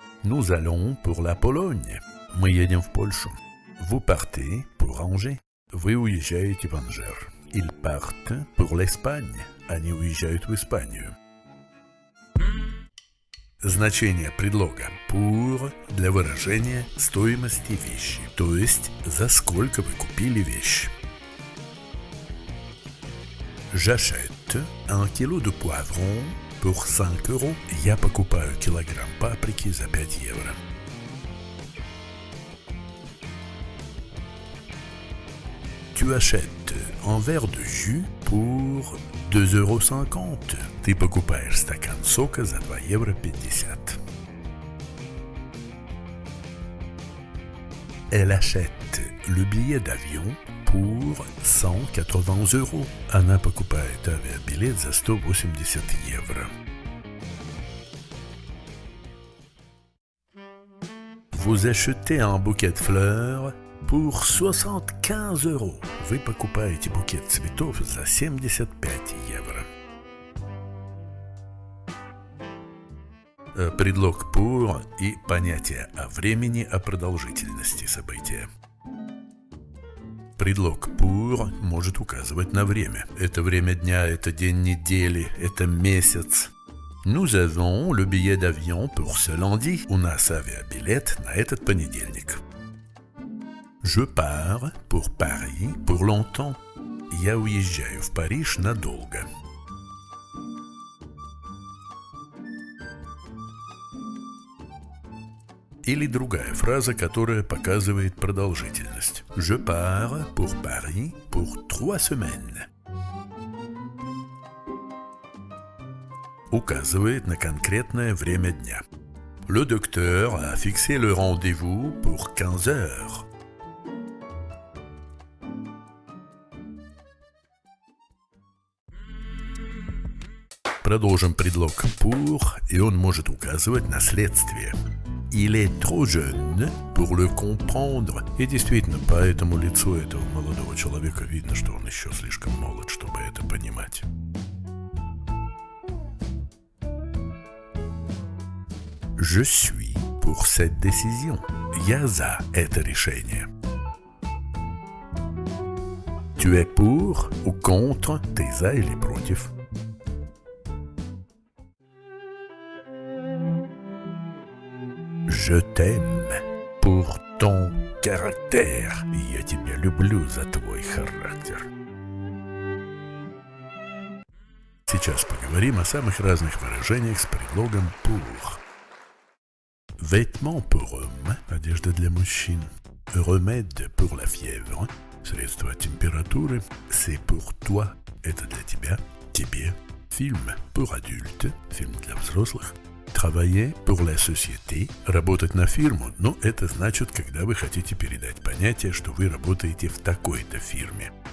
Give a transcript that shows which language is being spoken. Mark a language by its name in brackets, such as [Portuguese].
[French] Nous allons pour la Pologne. [Russian] Мы едем в Польшу. [French] Vous partez pour Angers. [Russian] Вы уезжаете в Анжер. [French] Ils partent pour l'Espagne. [Russian] Они уезжают в Испанию. Значение предлога pour для выражения стоимости вещи, то есть за сколько вы купили вещь. [French] J'achète un kilo de poivron pour 5 euros. [Russian] Я покупаю килограмм паприки за 5 евро. [French] Tu achètes un verre de jus pour 2,50 €. [Russian] Ты покупаешь стакан сока за 2,50 €. [French] Elle achète le billet d'avion pour 180 €. [Russian] Она покупает авиабилет за 180 евро. [French] Vous achetez un bouquet de fleurs pour 75 €. [Russian] Вы покупаете букет цветов за 75 евро. Предлог pour и понятие о времени, о продолжительности события. Предлог pour может указывать на время. Это время дня, это день недели, это месяц. [French] Nous avons le billet d'avion pour ce lundi. [Russian] У нас авиабилет на этот понедельник. [French] Je pars pour Paris pour longtemps. [Russian] Я уезжаю в Париж надолго. Или другая фраза, которая показывает продолжительность. [French] Je pars pour Paris pour 3 semaines. [Russian] Указывает на конкретное время дня. [French] Le docteur a fixé le rendez-vous pour 15 heures. [Russian] Продолжим предлог pour, и он может указывать на следствие. [French] Il est trop jeune pour le comprendre. [Russian] И действительно, по этому лицу этого молодого человека видно, что он еще слишком молод, чтобы это понимать. [French] Je suis pour cette décision. [Russian] Я за это решение. [French] Tu es pour ou contre, [Russian] ты за или против. [French] Je t'aime pour ton caractère. [Russian] Я тебя люблю за твой характер. Сейчас поговорим о самых разных выражениях с предлогом pour. [French] Vêtements pour hommes, [Russian] одежда для мужчин. [French] Remède pour la fièvre, [Russian] средство от температуры. [French] C'est pour toi, [Russian] это для тебя, тебе. [French] Film pour adultes, [Russian] фильм для взрослых. [French] Travailler pour la société, [Russian] работать на фирму, но это значит, когда вы хотите передать понятие, что вы работаете в такой-то фирме.